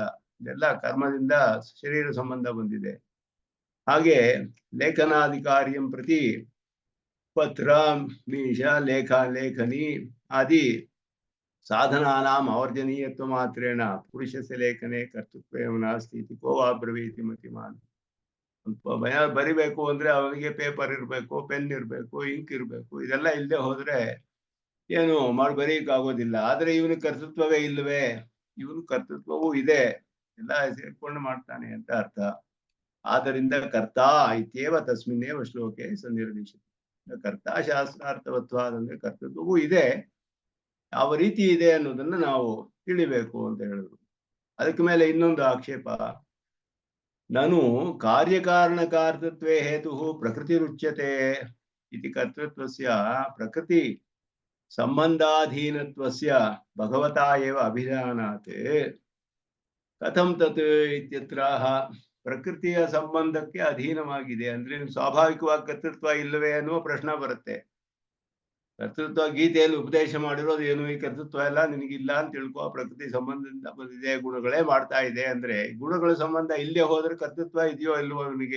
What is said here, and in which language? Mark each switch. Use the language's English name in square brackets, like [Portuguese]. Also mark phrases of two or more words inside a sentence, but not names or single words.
[Kannada] ಇದೆಲ್ಲ ಕರ್ಮದಿಂದ ಶರೀರ ಸಂಬಂಧ ಬಂದಿದೆ. ಹಾಗೆ [Sanskrit] ಲೇಖನಾಧಿಕಾರಿಯಂ ಪ್ರತಿ ಪತ್ರ ಮೀಶ ಲೇಖನಿ ಆದಿ ಸಾಧನಾನಾಂ ಅವರ್ಜನೀಯತ್ವ ಮಾತ್ರೇಣ ಪುರುಷಸ್ಯ ಲೇಖನೆ ಕರ್ತೃತ್ವ ನಾಸ್ತಿ ಇತಿ ಕೋ ವಾ ಬ್ರವೀತಿ ಮತಿಮಾನ್. [Kannada] ಬರಿಬೇಕು ಅಂದ್ರೆ ಅವನಿಗೆ ಪೇಪರ್ ಇರಬೇಕು, ಪೆನ್ ಇರಬೇಕು, ಇಂಕ್ ಇರಬೇಕು. ಇದೆಲ್ಲ ಇಲ್ಲದೆ ಹೋದ್ರೆ ಏನು ಬರೀಕಾಗೋದಿಲ್ಲ. ಆದ್ರೆ ಇವನ ಕರ್ತೃತ್ವವೇ ಇಲ್ಲವೇ? ಇವನು ಕರ್ತೃತ್ವವೂ ಇದೆ, ಎಲ್ಲ ಸೇರ್ಕೊಂಡು ಮಾಡ್ತಾನೆ ಅಂತ ಅರ್ಥ. [Sanskrit] ಆದ್ದರಿಂದ ಕರ್ತಾ ಇತ್ಯೇವ ತಸ್ಮಿನ್ನೇವ ಶ್ಲೋಕೆ ಸನ್ನಿರ್ದಿಶಿತ. ಕರ್ತಾ ಶಾಸ್ತ್ರಾರ್ಥವತ್ವಾದಂದ್ರೆ [Kannada] ಕರ್ತೃತ್ವವೂ ಇದೆ, ಯಾವ ರೀತಿ ಇದೆ ಅನ್ನೋದನ್ನ ನಾವು ತಿಳಿಬೇಕು ಅಂತ ಹೇಳಿದ್ರು. ಅದಕ್ಕೆ ಮೇಲೆ ಇನ್ನೊಂದು ಆಕ್ಷೇಪ, ನಾನು [Sanskrit] ಕಾರ್ಯಕಾರಣಕಾರ್ತೃತ್ವೇ ಹೇತು ಪ್ರಕೃತಿ ರುಚ್ಯತೆ ಇತಿ ಕರ್ತೃತ್ವಸ್ಯ ಪ್ರಕೃತಿ ಸಂಬಂಧಾಧೀನತ್ವಸ್ಯ ಭಗವತಾ ಏವ ಅಭಿಧಾನಾತ್ ಕಥಂ ತತ್ ಇತ್ಯತ್ರಾಹ. [Kannada] ಪ್ರಕೃತಿಯ ಸಂಬಂಧಕ್ಕೆ ಅಧೀನವಾಗಿದೆ ಅಂದ್ರೆ ಸ್ವಾಭಾವಿಕವಾಗಿ ಕರ್ತೃತ್ವ ಇಲ್ಲವೇ ಅನ್ನುವ ಪ್ರಶ್ನೆ ಬರುತ್ತೆ. ಕರ್ತೃತ್ವ ಗೀತೆಯಲ್ಲಿ ಉಪದೇಶ ಮಾಡಿರೋದು ಏನು? ಈ ಕರ್ತೃತ್ವ ಎಲ್ಲ ನಿನಗಿಲ್ಲ ಅಂತ ತಿಳ್ಕೊ, ಪ್ರಕೃತಿ ಸಂಬಂಧದಿಂದ ಬಂದಿದೆ, ಗುಣಗಳೇ ಮಾಡ್ತಾ ಇದೆ ಅಂದ್ರೆ ಗುಣಗಳ ಸಂಬಂಧ ಇಲ್ಲೇ ಹೋದ್ರೆ ಕರ್ತೃತ್ವ ಇದೆಯೋ ಇಲ್ವೋ ಇವನಿಗೆ?